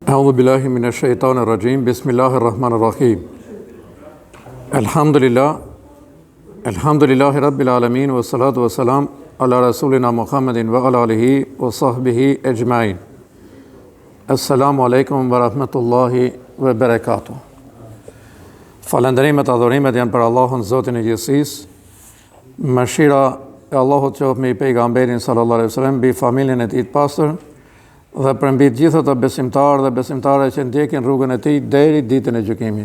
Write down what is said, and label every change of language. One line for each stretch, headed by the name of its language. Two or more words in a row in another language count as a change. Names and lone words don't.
Arabic: أعوذ بالله من الشيطان الرجيم بسم الله الرحمن الرحيم الحمد لله رب العالمين والصلاة والسلام على رسولنا محمد وعلى آله وصحبه أجمعين السلام عليكم ورحمة الله وبركاته.
Albanian: Falënderimet, adhurimet janë për Allahun, Zotin e gjithësisë. Mëshira e Allahut qoftë me pejgamberin
Arabic: صلى الله عليه وسلم,
Albanian: mbi familjen e tij të pastër dhe për mbi të gjithë ata besimtarë dhe besimtare që ndjekin rrugën e tij deri ditën e gjykimit.